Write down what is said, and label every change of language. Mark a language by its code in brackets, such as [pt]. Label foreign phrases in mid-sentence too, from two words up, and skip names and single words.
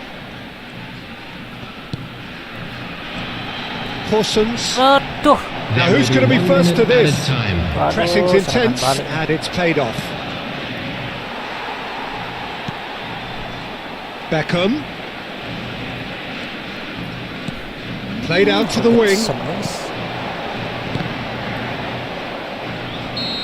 [en] Parsons. Aduh. Now who's going to be first to this? Aduh, Pressing's [id] serangan [en] intense, [id] balik. [en] and it's paid off. Beckham. Played out to the wing. [id] Kesen, guys.